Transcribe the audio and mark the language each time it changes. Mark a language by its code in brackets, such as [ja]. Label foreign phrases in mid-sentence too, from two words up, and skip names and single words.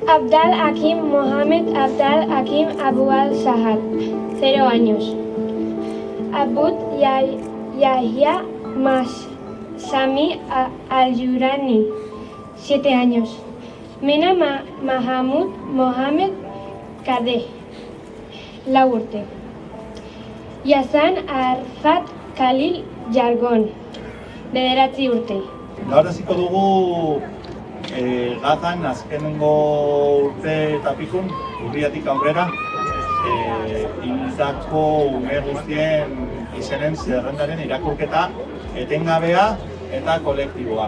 [es] Abdal Hakim Mohamed Abdal Hakim Abu al-Sahad, 0 años. Abud Yahya Sami al-Yurani, 7 años. [eu] Mena Mahamud Mohamed Kadeh, 4 urte. Yazan Arfat Khalil Jargon, 9 urte. Gaur hasiko dugu Gazan azkenengo urte eta pikun, urriatik aurrera, hildako ume guztien izenen zerrendaren irakurketa etengabea eta kolektiboa.